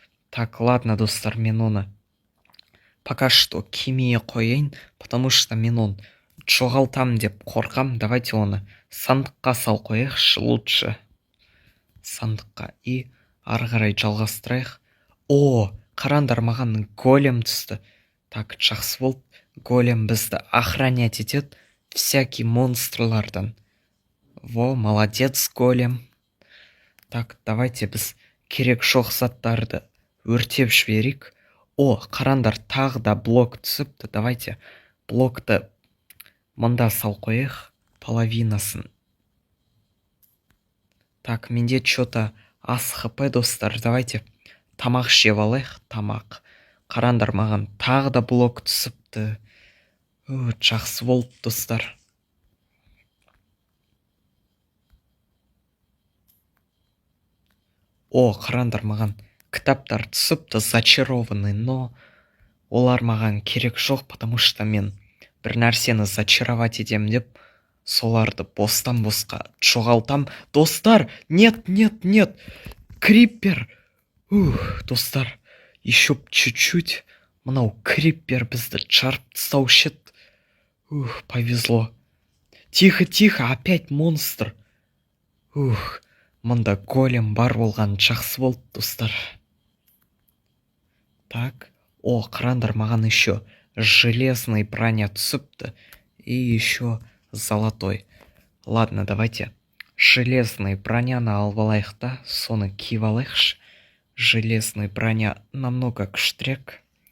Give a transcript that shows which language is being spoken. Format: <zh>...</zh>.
<ru>Так, ладно,</ru> <kk>достар, мен оны</kk> <ru>пока что</ru> <kk>кимей қояйын,</kk> <ru>потому что</ru> <kk>мен оны жоғалтам деп қорқам. Давайте оны сандыққа сал қояйықшы</kk> <ru>лучше.</ru> <kk>Сандыққа. И ары қарай жалғастырайық. О, қарандар маған голем түсті. Так, жақсы болды. Голем бізді</kk> <ru>охранять</ru> <kk>етеді</kk> <ru>всякий</ru> <kk>монстрлардан.</kk> <ru>Во, молодец,</ru> <kk>голем. Так, давайте біз керек жоқ заттарды өртеп жіберейік. О, қарандар, тағы да блок түсіпті. Давайте блокты мында сал қояйық, половинасын. Так, менде</kk> <ru>что-то</ru> <kk>аз хп, достар. Давайте тамақ жеп алайық, тамақ. Қарандар, маған тағы да блок түсіпті. Жақсы болды, достар. О, қарандар, маған кітаптар түсіпті,</kk> <ru>зачарованный, но</ru> <kk>олар маған керек жоқ,</kk> <ru>потому что</ru> <kk>мен бір нәрсені</kk> <ru>зачаровать</ru> <kk>етем деп, соларды бостан босқа жоғалтам.</kk> <ru>Достар, нет, нет, нет, криппер. Достар, еще чуть-чуть.</ru> <kk>Мынау криппер бізді жарып тастаушы еді. Повезло.</kk> <ru>Тихо, тихо, опять монстр.</ru> <kk>Мында голем бар болған жақсы болды, достар. Так, о, қарандар, маған</kk> <ru>еще железный</ru> <kk>броня түсіпті.</kk> <ru>И еще золотой. Ладно, давайте железный</ru> <kk>броняны алып алайық та, соны киіп алайықшы.</kk> <ru>Железный броня намного</ru> <kk>күштрек.</kk>